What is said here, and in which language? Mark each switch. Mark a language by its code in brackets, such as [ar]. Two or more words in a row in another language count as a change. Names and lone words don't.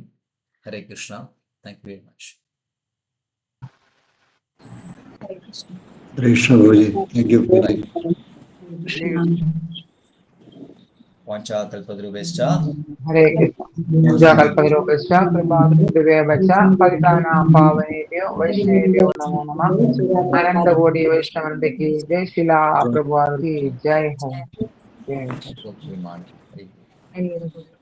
[sa] ഹരേ കൃഷ്ണ. [en] thank you very much. വാഞ്ചാകൽപതരൂപേശ്ച [sa] ഹരേ കൃഷ്ണ. കൽപതരൂപേശ്ച കൃപാവൃത്തിദേവച പതിതാനാം പാവനേഭ്യോ വൈഷ്ണവേഭ്യോ നമോ നമഃ. [hi] अनन्तकोटि वैष्णवन्रे की जय। शिला प्रभुपाद की जय. ഹോ.